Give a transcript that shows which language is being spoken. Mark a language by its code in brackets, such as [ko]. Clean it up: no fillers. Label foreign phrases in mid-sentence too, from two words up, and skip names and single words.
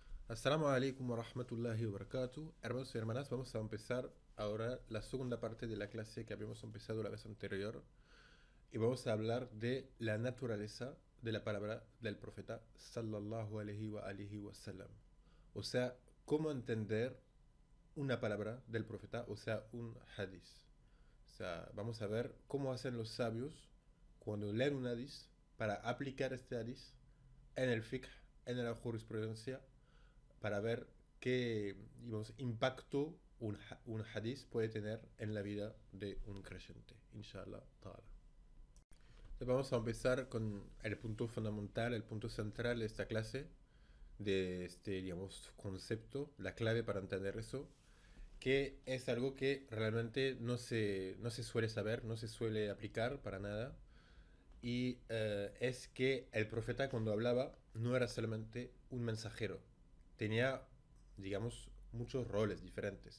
[ar] السلام عليكم ورحمة الله وبركاته. [es] Hermanos y hermanas, vamos a empezar ahora la segunda parte de la clase que habíamos empezado la vez anterior y vamos a hablar de la naturaleza de la palabra del profeta [ar] صلى الله عليه وسلم. [es] O sea, cómo entender una palabra del profeta, o sea, un hadith. O sea, vamos a ver cómo hacen los sabios cuando leen un hadith para aplicar este hadith en el fiqh, en la jurisprudencia para ver qué digamos, impacto un hadith puede tener en la vida de un creyente, [ar] إن شاء الله تعالى. [es] Entonces vamos a empezar con el punto fundamental, el punto central de esta clase, de este, digamos, concepto, la clave para entender eso, que es algo que realmente no se suele saber, no se suele aplicar para nada, y es que el profeta cuando hablaba no era solamente un mensajero, tenía, digamos, muchos roles diferentes.